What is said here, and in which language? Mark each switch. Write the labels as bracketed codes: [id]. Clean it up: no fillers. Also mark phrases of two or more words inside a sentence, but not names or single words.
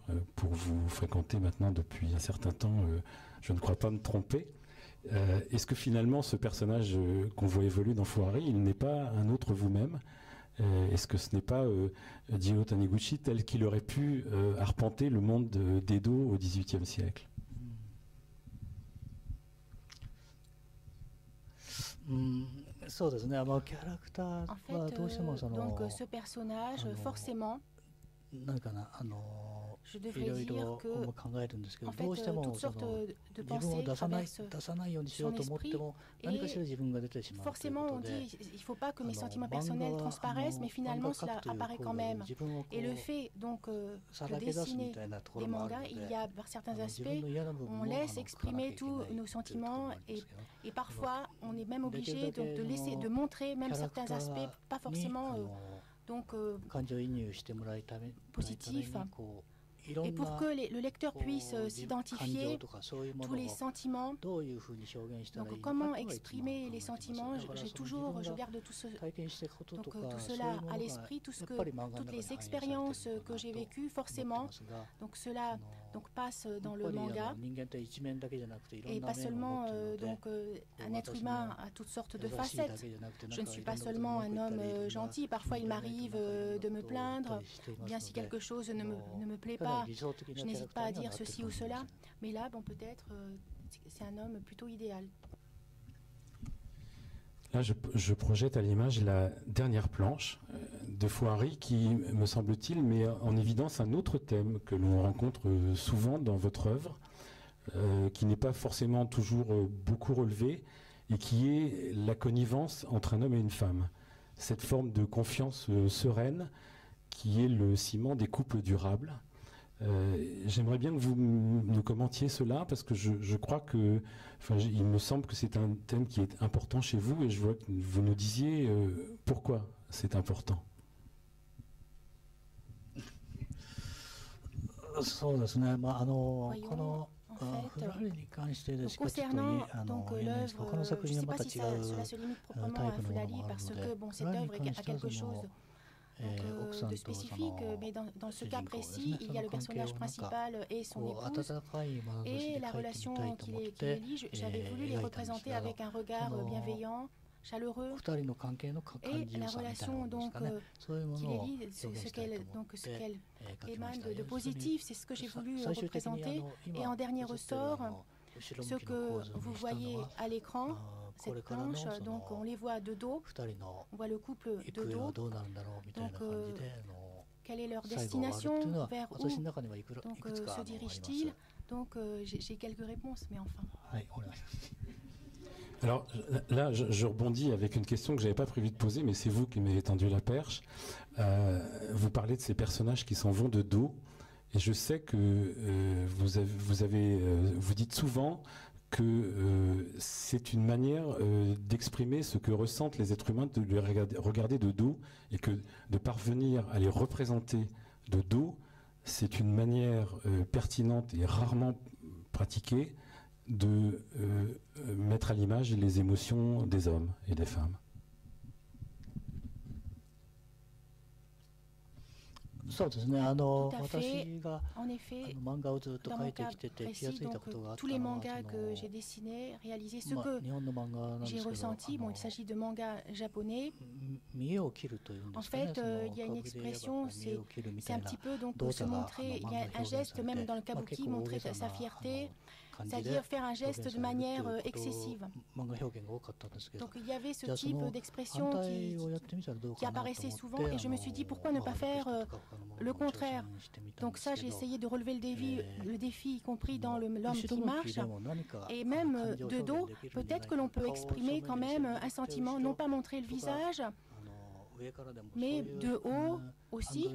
[fr] Pour vous fréquenter maintenant depuis un certain temps, je ne crois pas me tromper. Est-ce que finalement ce personnage qu'on voit évoluer dans Fouari, il n'est pas un autre vous-même? Est-ce que ce n'est pas Jiro Taniguchi tel qu'il aurait pu arpenter le monde d'Edo au XVIIIe siècle? [ja] そうですね。キャラクター [fr] En [ja] は [fr] fait, [ja] どうしてもそ [fr] donc [ja] の [fr] ce personnage, alors, forcément, [ja] なんかな [fr] je [ja] い [fr] devrais [ja] ろい [fr] dire [ja] ろ [fr] que [ja] 考えるんですけど、 [fr] en fait, [ja] どうしても [fr] toutes [ja] そ [fr] sortes [ja] の [fr] de [ja] 自分を [fr] pensées [ja] 出さな [fr] traversent [ja] いようにしようと思っても、 [fr] son esprit [ja] 何かしら自分が出てしまうという [fr] forcément [ja] こ [fr] on [ja] とで、 [fr] dit il ne faut pas que mes sentiments [ja] 漫画 [fr] personnels [ja] は [fr] transparaissent, mais [ja] 漫 [fr] finalement [ja] 画描 [fr] cela [ja] くという [fr] apparaît [ja] 行 [fr] quand [ja] 為で [fr] même. [ja] 自分をこ [fr] Et le [ja] う [fr] fait donc [ja] さ [fr] de [ja] らけ出すみ [fr] dessiner [ja] たいなとこ [fr] des [ja] ろもある [fr] mangas, [ja] の [fr] il [ja] で、 [fr] y a par certains [ja] 自分 [fr] aspects, [ja] の嫌な部分 [fr] on [ja] も [fr] laisse [ja] 書かなきゃ [fr] exprimer [ja] いけない [fr] tous [ja] という [fr] nos [ja] ところも [fr] sentiments [ja] あるんですけど、 [fr] et parfois on est même [ja] できる [fr] obligé [ja] だけ [fr] donc de [ja] そ [fr] laisser, [ja] の [fr] de montrer [ja] キ [fr] même [ja] ャラクタ [fr] certains aspects, pas [ja] ーに [fr] forcément donc [ja] 感情移入してもらいため [fr] positif. [ja] こういろ [fr] Et [ja] ん [fr] pour [ja] な [fr] que le lecteur [ja] こう [fr] puisse [ja] 感情 [fr] s'identifier [ja] とかそういうも [fr] tous [ja] の [fr] les [ja] を [fr] sentiments, [ja] どういうふうに表現したらいい [fr] donc [ja] のか [fr] comment [ja] というのが一番 [fr] exprimer [ja] 考 [fr] les [ja] えてます [fr] sentiments, [ja] だから [fr] j'ai [ja] その [fr] toujours, [ja] 自 [fr] je [ja] 分が [fr] garde tout ce, [ja] 体験したことと [fr] donc [ja] か [fr] tout [ja] そういう [fr] cela [ja] もの [fr] à [ja] が [fr] l'esprit, tout ce [ja] やっ [fr] que [ja] ぱり漫画の [fr] toutes [ja] 中に [fr] les [ja] 反映されてるの [fr] expériences [ja] か [fr] que [ja] な [fr] j'ai [ja] と [fr] vécues [ja] 思って [fr] forcément [ja] ますが、 [fr] donc cela [ja] や [fr] donc passe [ja] っ [fr] dans [ja] ぱ [fr] le [ja] り [fr] manga [ja] 人間って一面だけじゃなくていろ [fr] et [ja] んな [fr] pas [ja] 面を持 [fr] seulement [ja] っているので、 [fr] donc un être humain a toutes sortes de [ja] 優しいだ [fr] facettes. [ja] けじゃなくて [fr] Je ne [ja] なんか [fr] suis [ja] いろ [fr] pas [ja] んなことに [fr] seulement [ja] 文 [fr] un [ja] 句言ったりいろ [fr] homme [ja] んな [fr] gentil, parfois il [ja] 問題がい [fr] m'arrive [ja] ろんなこと [fr] de me [ja] があった [fr] plaindre, [ja] りしてい [fr] ou [ja] ま [fr] bien [ja] す [fr] si [ja] ので、 [fr] quelque chose ne me plaît [ja] かな [fr] pas, [ja] り理想的な [fr] je [ja] キャラ [fr] n'hésite [ja] クタ [fr] pas [ja] ー [fr] à [ja] には [fr] dire [ja] なってる [fr] ceci [ja] と [fr] ou [ja] 思いま [fr] cela, [ja] す。 [fr] mais là, bon, peut-être c'est un homme plutôt idéal. Là, je projette à l'image la dernière planche de Fouari qui, me semble-t-il, met en évidence un autre thème que l'on rencontre souvent dans votre œuvre, qui n'est pas forcément toujours beaucoup relevé, et qui est la connivence entre un homme et une femme. Cette forme de confiance sereine qui est le ciment des couples durables. J'aimerais bien que vous nous commentiez cela, parce que je crois que, il me semble que c'est un thème qui est important chez vous, et je vois que vous nous disiez pourquoi c'est important. [ja] そうですね。こ [fr] Voyons, [ja] の [fr] en [ja] フラーレに関してです [fr] Donc, [ja] がちょっと [fr] concernant donc [ja] 言えないですが、他の [fr] l'œuvre, [ja] 作 [fr] je [ja] 品 [fr] ne [ja] は [fr] sais [ja] ま [fr] pas [ja] た [fr] si [ja] 違 [fr] cela [ja] う [fr] se limite [ja] タ [fr] proprement [ja] イ [fr] à [ja] プのもの [fr] Fulali [ja] もある [fr] parce [ja] の [fr] que [ja] で、 [fr] bon, [ja] フ [fr] cette [ja] ラーレに [fr] œuvre est [ja] 関 [fr] à [ja] しては [fr] quelque chose [ja] 奥さん [fr] de [ja] とそ [fr] spécifique, [ja] の [fr] mais dans ce cas [ja] 主人公です [fr] précis, [ja] ね、 [fr] il [ja] そ [fr] y a [ja] の [fr] le [ja] 関係 [fr] personnage [ja] をなんか [fr] principal et son [ja] こう [fr] épouse. [ja] 温かい眼差し [fr] Et [ja] で [fr] la [ja] 描いてみ [fr] relation [ja] たいと [fr] qu'il [ja] 思っ [fr] les [ja] て [fr] lie, j'avais voulu les [ja] 描いたんです [fr] représenter [ja] けど、 [fr] avec un regard bienveillant, chaleureux. [ja] 二人の関係の感 [fr] Et [ja] じ [fr] la [ja] よさみたいなも [fr] relation [ja] のです [fr] donc [ja] かね、そういうも [fr] qui [ja] の [fr] les [ja] を [fr] lie, [ja] 表現したいと思って [fr] ce [ja] 書 [fr] qu'elle [ja] きま [fr] émane [ja] した。 [fr] de positif, c'est ce que j'ai voulu [ja] 最終的に [fr] représenter. Et [ja] 今 [fr] en dernier [ja] 映ってる [fr] ressort, [ja] 後ろ [fr] ce [ja] 向きの [fr] que [ja] 構図 [fr] vous [ja] にしたの [fr] voyez [ja] は [fr] à l'écran, [ja] これ [fr] cette [ja] からの [fr] planche, [ja] そ [fr] donc on [ja] の [fr] les voit de dos, [ja] 二人の [fr] on voit le couple [ja] 行 [fr] de [ja] 方は [fr] dos, [ja] どうなるんだろうみたいな感じで [fr] quelle est leur [ja] 最後終わるっていう [fr] destination, [ja] のは [fr] vers où [ja] 私の中にはいく [fr] donc, [ja] つか [fr] se [ja] あります。 [fr] dirige-t-il. Donc j'ai quelques réponses, mais enfin. [ja] はい、お願いします。 [fr] Alors là, je rebondis avec une question que je n'avais pas prévu de poser, mais c'est vous qui m'avez tendu la perche. Vous parlez de ces personnages qui s'en vont de dos, et je sais que vous dites souvent que c'est une manière d'exprimer ce que ressentent les êtres humains de les regarder de dos, et que de parvenir à les représenter de dos, c'est une manière pertinente et rarement pratiquée de mettre à l'image les émotions des hommes et des femmes. [ja] そうですね、 [fr] Tout à fait. [ja] 私が [fr] En effet, [ja] 漫画をずっと [fr] dans [ja] 描 [fr] mon [ja] いて [fr] cas [ja] きてて気が [fr] précis, [ja] ついた [fr] donc [ja] ことがあった [fr] tous les [ja] のは [fr] mangas [ja] そ [fr] que [ja] の [fr] j'ai dessinés, réalisés, ce [ja] まあ [fr] que [ja] 日本の漫画なんで [fr] j'ai [ja] すけど、 [fr] ressenti, bon, il s'agit de mangas japonais. [ja] 見栄を切るというんで [fr] En [ja] すかね、 [fr] fait, [ja] その [fr] il y a une [ja] 歌舞伎で言えば [fr] expression, [ja] 見栄を切るみ [fr] c'est [ja] た [fr] un [ja] いな [fr] petit peu donc [ja] 動 [fr] se [ja] 作が [fr] montrer, il y [ja] 漫 [fr] a [ja] 画で [fr] un [ja] 表現 [fr] geste [ja] され [fr] même [ja] て、 [fr] dans le [ja] まあ、 [fr] kabuki, [ja] 結構大 [fr] montrer [ja] げさ [fr] sa [ja] な [fr] fierté, [ja] 感じで [fr] c'est-à-dire faire un [ja] 表 [fr] geste [ja] 現 [fr] de [ja] されるってい [fr] manière [ja] うこと [fr] excessive. [ja] 漫画表現が多かったんですけど、 [fr] Donc il y avait ce [ja] じゃあそ [fr] type [ja] の反 [fr] d'expression [ja] 対をやってみたらどう [fr] qui [ja] かなと思って [fr] apparaissait souvent et je me suis dit pourquoi ne pas faire le contraire. Donc ça, j'ai essayé de relever le défi, y compris dans l'homme qui marche. Et même de dos, peut-être que l'on peut exprimer quand même un sentiment, non pas montrer le visage, mais de haut aussi.